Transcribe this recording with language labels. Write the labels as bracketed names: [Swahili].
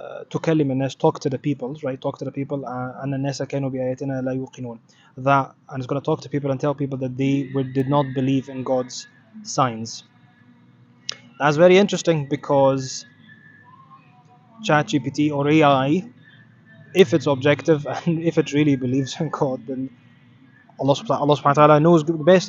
[English] تكلم الناس, talk to the people, right? Talk to the people. [Arabic] أن الناس كانوا بآياتنا لا يوقنون. [English] That, and it's going to talk to people and tell people that they did not believe in God's signs. That's very interesting because ChatGPT or AI, if it's objective and if it really believes in God, then Allah subhanahu wa ta'ala knows best.